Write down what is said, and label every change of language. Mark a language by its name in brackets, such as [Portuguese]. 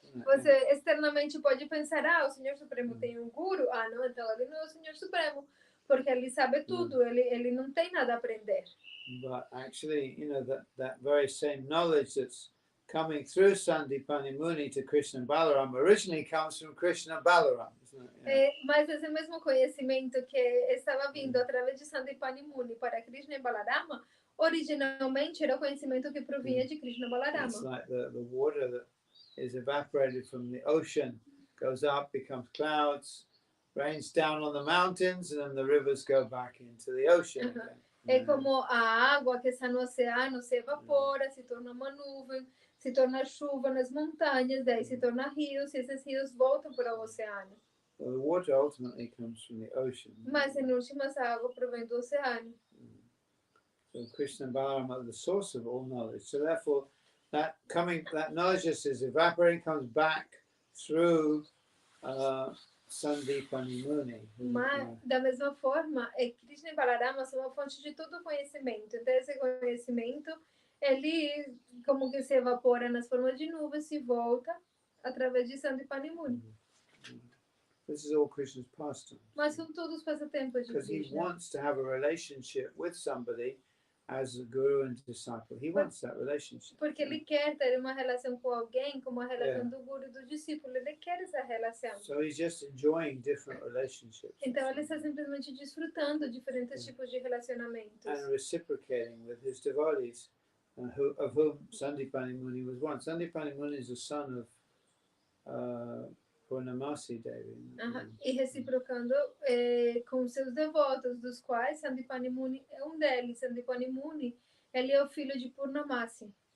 [Portuguese] Você externamente pode pensar, o Senhor Supremo tem um guru. Não, então ele não é o Senhor Supremo, porque ele sabe tudo, ele não tem nada a aprender. [English] But actually, that very same knowledge that's coming through Sandipani Muni to Krishna and Balaram originally comes from Krishna and Balaram, isn't it? Yeah. [Portuguese] Mas esse mesmo conhecimento que estava vindo através de Sandipani Muni para Krishna e Balarama, originalmente era o conhecimento que provinha de Krishna e Balarama. [English] It's like the water that is evaporated from the ocean, goes up, becomes clouds, rains down on the mountains, and then the rivers go back into the ocean again. [Portuguese] É como a água que está no oceano se evapora, se torna uma nuvem, se torna chuva nas montanhas, daí se torna rios, e esses rios voltam para o oceano. [English] So the water ultimately comes from the ocean. [Portuguese] Mas em última essa água provém do oceano. [English] So Krishna and Balaram are the source of all knowledge. So therefore, that knowledge just is evaporating, comes back through Sandipani Muni. [Portuguese] Mas, da mesma forma, Krishna e Balarama são uma fonte de todo o conhecimento. Então, esse conhecimento, ele como que se evapora nas formas de nuvens e volta através de Sandipani Muni. [English] This is all Krishna's pastime. [Portuguese] Mas são todos passatempos de Krishna. [English] Because he wants to have a relationship with somebody as a guru and disciple. He wants that relationship. [Portuguese] Porque ele quer ter uma relação com alguém, como a relação do guru e do discípulo. Ele quer essa relação. [English] So he's just enjoying different relationships. [Portuguese] Então ele está simplesmente desfrutando diferentes tipos de relacionamentos. [English] And reciprocating with his devotees, of whom Sandipani Muni was one. Sandipani Muni is the son of Purnamasi Devi. [Portuguese] E reciprocando com seus devotos, dos quais Sandipani Muni é um deles. Sandipani Muni, ele é o filho de Purnamasi.